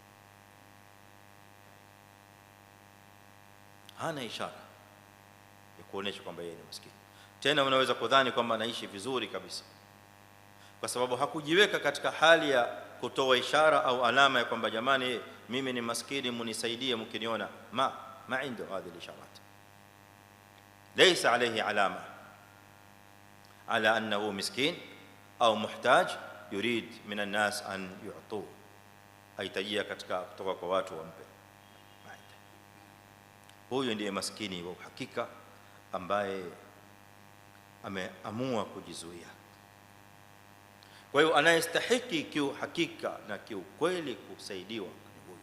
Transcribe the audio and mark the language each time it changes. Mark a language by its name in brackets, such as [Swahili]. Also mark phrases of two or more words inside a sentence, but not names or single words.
[Swahili] Hana ishara ya kuonesha kwamba yeye ni maskini. Tena unaweza kudhani kwamba anaishi vizuri kabisa, kwa sababu hakujiweka katika hali ya kutoa ishara au alama ya kwamba jamani mimi ni maskini munisaidie mkiniona. [Arabic] ma عنده هذه الاشارات. ليس عليه علامه على انه مسكين au محتاج يريد من الناس أن يعطوه, [Swahili] aitajia katika kutoka kwa watu wampe. Huyo ndiye maskini wa uhakika ambaye ameamua kujizuia. Kwa hiyo anayestahiki kiuhakika na kiukweli kusaidiwa ni huyo.